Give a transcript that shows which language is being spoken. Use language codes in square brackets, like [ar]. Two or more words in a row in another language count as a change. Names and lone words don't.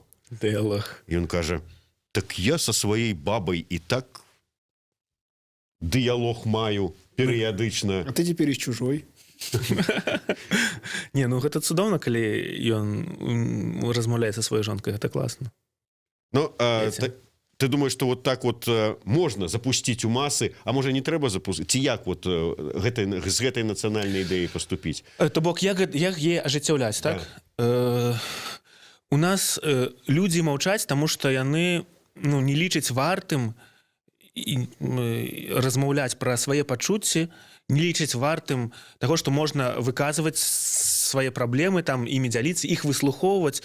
[be] І ён кажа: так я са сваёй бабай і так дыялог маю перыядычна. А ты цяпер з чужой. Гэта цудоўна, калі ён размаўляе са сваёй жонкай, гэта класна. [ru] Ты думаешь, что вот так вот можно запустить у масы, [be] а можа не трэба запусціць? Ці як з гэтай нацыянальнай ідэяй паступіць? То бок, як яе ажыццяўляць, так? У нас людзі маўчаць, таму што яны не лічаць вартым размаўляць пра свае пачуцці, не лічаць вартым таго, што можна выказваць свае праблемы, імі дзяліцца, іх выслухоўваць.